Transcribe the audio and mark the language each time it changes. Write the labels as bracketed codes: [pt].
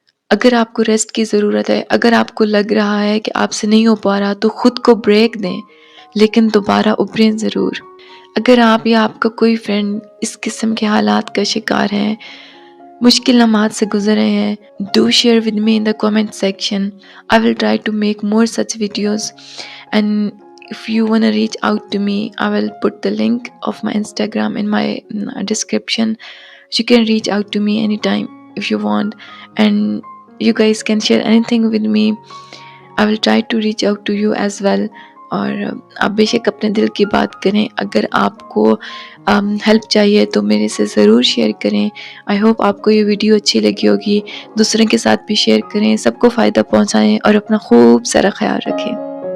[ur] اگر آپ کو ریسٹ کی ضرورت ہے، اگر آپ کو لگ رہا ہے کہ آپ سے نہیں ہو پا رہا تو خود کو بریک دیں، لیکن دوبارہ ابھریں ضرور۔ اگر آپ یا آپ کا کوئی فرینڈ اس قسم کے حالات کا شکار ہے، مشکل لمحات سے گزر رہے ہیں، [en] do share with me in the comment section. I will try to make more such videos, and if you want to reach out to me, I will put the link of my Instagram in my description. You can reach out to me anytime if you want, and you guys can share anything with me. I will try to reach out to you as well. [ur] اور آپ بے شک اپنے دل کی بات کریں، اگر آپ کو ہیلپ چاہیے تو میرے سے ضرور شیئر کریں۔ [en] I hope [ur] آپ کو یہ ویڈیو اچھی لگی ہوگی، دوسروں کے ساتھ بھی شیئر کریں، سب کو فائدہ پہنچائیں اور اپنا خوب سارا خیال رکھیں۔